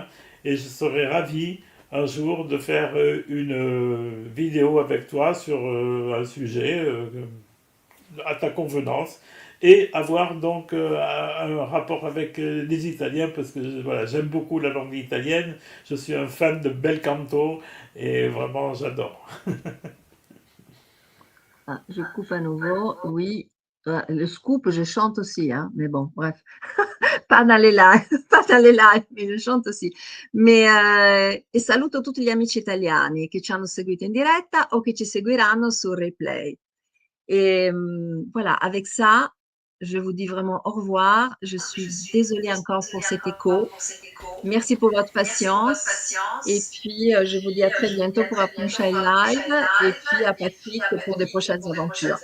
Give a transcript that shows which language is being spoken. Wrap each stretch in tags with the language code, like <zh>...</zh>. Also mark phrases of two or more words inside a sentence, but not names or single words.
<fr>Et je serais ravi un jour de faire une vidéo avec toi sur un sujet à ta convenance et avoir donc un rapport avec les Italiens parce que voilà, j'aime beaucoup la langue italienne, je suis un fan de</fr> <it>bel canto</it> <fr>et vraiment j'adore. Ah, je coupe à nouveau. Oui, le scoop, je chante aussi, hein, mais bon, bref, pas dans les live, pas dans les live, mais je chante aussi.</fr> <it>E saluto tutti gli amici italiani che ci hanno seguito in diretta o che ci seguiranno sul replay.</it> <fr>Et voilà, avec ça, je vous dis vraiment au revoir. Je suis désolée encore pour cet écho. Merci pour votre patience. Et puis, je vous dis à très bientôt pour un prochain live. Et puis à Patrick pour de prochaines aventures.</fr>